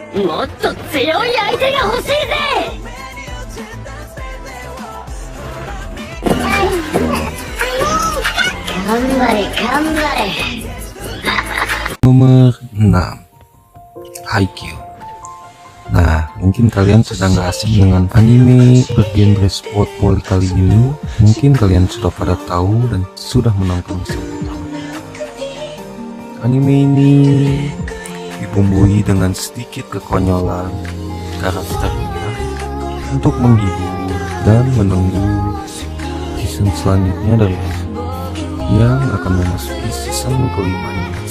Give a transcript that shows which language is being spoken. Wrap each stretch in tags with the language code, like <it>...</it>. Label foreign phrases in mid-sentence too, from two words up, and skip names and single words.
<ja>もっと強い相手が欲しいぜ。頑張れ頑張れ。</ja> <id>Nomor 6, Haikyuu. Nah, mungkin kalian sedang gak asing dengan anime bergenre</id> <en>sport volley</en> <id>kali ini. Mungkin kalian sudah pada tahu dan sudah menonton sebelumnya. Anime ini dibumbui dengan sedikit kekonyolan karakternya untuk menghibur dan menunggu season selanjutnya dari anime yang akan memasuki season kelimanya.</id>